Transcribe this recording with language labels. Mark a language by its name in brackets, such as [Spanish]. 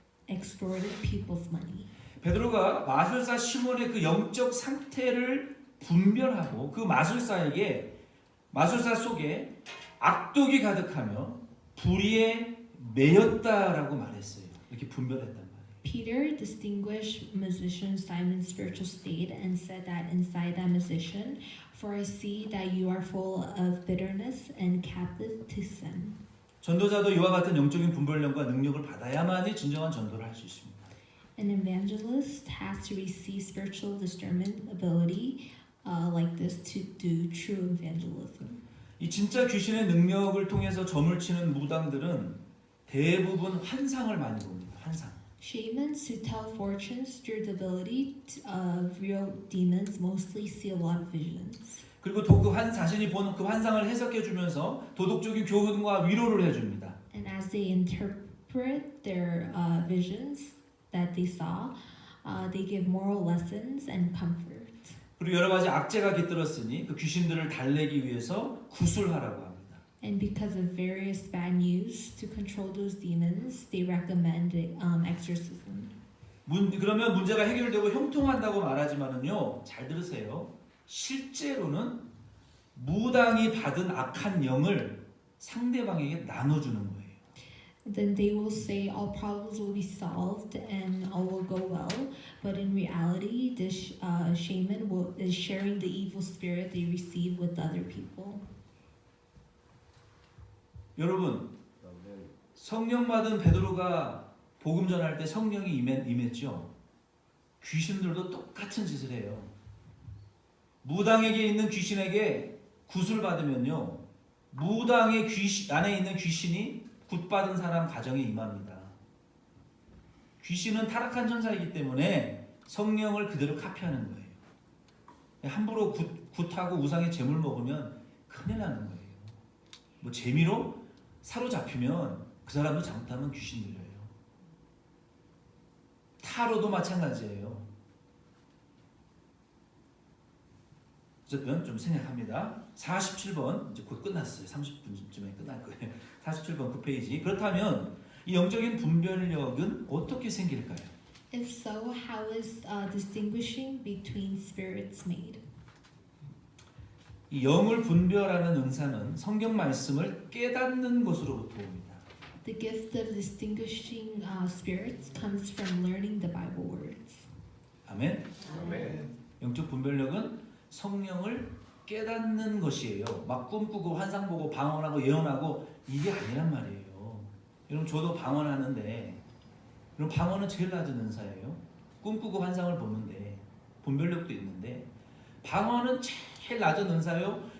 [English] extorted people's money. [Korean] 베드로가 마술사 시몬의 그 영적 상태를 분별하고 그 마술사 속에 악독이 가득하며 불의에 매였다라고 말했어요. 이렇게 분별했단 말이에요. [English] Peter distinguished musician Simon's spiritual state and said that inside that musician, for I see that you are full of bitterness and captive to sin. [Korean] 전도자도 이와 같은 영적인 분별력과 능력을 받아야만이 진정한 전도를 할 수 있습니다. [English] An evangelist has to receive spiritual discernment ability like this to do true evangelism. [Korean] 이 진짜 귀신의 능력을 통해서 점을 치는 무당들은 대부분 환상을 많이 봅니다. 환상. [English] Shamans who tell fortunes through the ability of real demons mostly see a lot of visions. [Korean] 그리고 자신이 보는 그 환상을 해석해 주면서 도덕적인 교훈과 위로를 해줍니다. [English] And as they interpret their visions that they saw, they give moral lessons and comfort. [Korean] 그리고 여러 가지 악재가 깃들었으니 그 귀신들을 달래기 위해서 구술하라고 합니다. [English] And because of various bad news to control those demons, they recommend exorcism. [Korean] 그러면 문제가 해결되고 형통한다고 말하지만은요, 잘 들으세요. 실제로는 무당이 받은 악한 영을 상대방에게 나눠주는 거예요. [English] Then they will say all problems will be solved and all will go well. But in reality, this shaman is sharing the evil spirit they receive with other people. [Korean] 여러분, 성령 받은 베드로가 복음 전할 때 성령이 임했죠. 귀신들도 똑같은 짓을 해요. 무당에게 있는 귀신에게 굿을 받으면요, 무당의 안에 있는 귀신이 굿 받은 사람 가정에 임합니다. 귀신은 타락한 천사이기 때문에 성령을 그대로 카피하는 거예요. 함부로 굿하고 우상의 재물 먹으면 큰일 나는 거예요. 뭐 재미로 사로잡히면 그 사람도 잘못하면 귀신 들려요. 타로도 마찬가지예요. 어쨌든 좀 생략합니다. 47번 이제 곧 끝났어요. 30분쯤에 끝날 거예요. 47번 9페이지. 그렇다면 이 영적인 분별력은 어떻게 생길까요? [English] If so, how is distinguishing between spirits made? [Korean] 이 영을 분별하는 은사는 성경 말씀을 깨닫는 것으로부터 옵니다. [English] The gift of distinguishing spirits comes from learning the Bible words. [Korean] 아멘. 아멘. 영적 분별력은 성령을 깨닫는 것이에요. 막 꿈꾸고 환상 보고 방언하고 예언하고 이게 아니란 말이에요. 여러분 저도 방언하는데 여러분 방언은 제일 낮은 은사예요. 꿈꾸고 환상을 보는데 분별력도 있는데 방언은 제일 낮은 은사요.